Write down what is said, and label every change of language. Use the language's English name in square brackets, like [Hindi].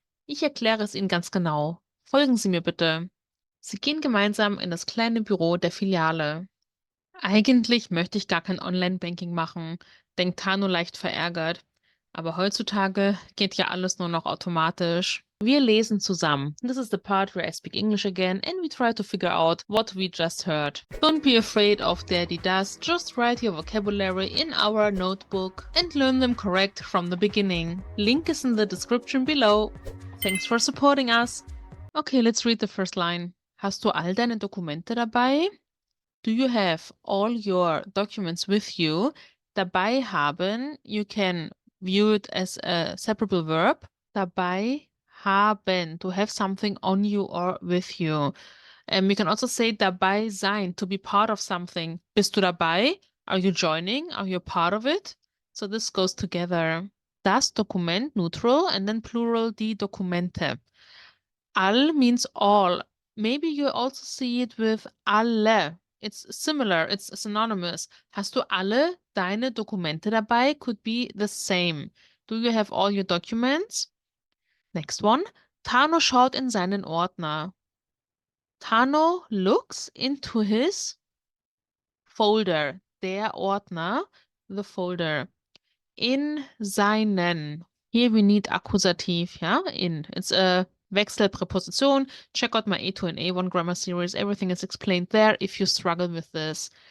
[German] Ich erkläre es Ihnen ganz genau. Folgen Sie mir bitte. Sie gehen gemeinsam in das kleine Büro der Filiale. Eigentlich möchte ich gar kein Online-Banking machen, denkt Tano leicht verärgert. Aber heutzutage geht ja alles nur noch automatisch. Wir lesen zusammen. [English] This is the part where I speak English again and we try to figure out what we just heard. Don't be afraid of Daddy Does, just write your vocabulary in our notebook and learn them correct from the beginning. Link is in the description below. Thanks for supporting us. Okay, let's read the first line. [German] Hast du all deine Dokumente dabei? [English] Do you have all your documents with you? [German] Dabei haben, [English] you can view it as a separable verb. [German] Dabei haben, [English] to have something on you or with you. We can also say [German] dabei sein, [English] to be part of something. [German] Bist du dabei? [English] Are you joining? Are you part of it? So this goes together. [German] Das Dokument, [English] neutral, and then plural, [German] die Dokumente. [English] All means all. Maybe you also see it with alle. It's similar, it's synonymous. [German] Hast du alle deine Dokumente dabei? [English] Could be the same. Do you have all your documents? Next one. [German] Tano schaut in seinen Ordner. [English] Tano looks into his folder. Der Ordner, the folder. [German] In seinen. [English] Here we need Akkusativ, ja? In. It's a Wechselpräposition. Check out my A2 and A1 grammar series. Everything is explained there if you struggle with this.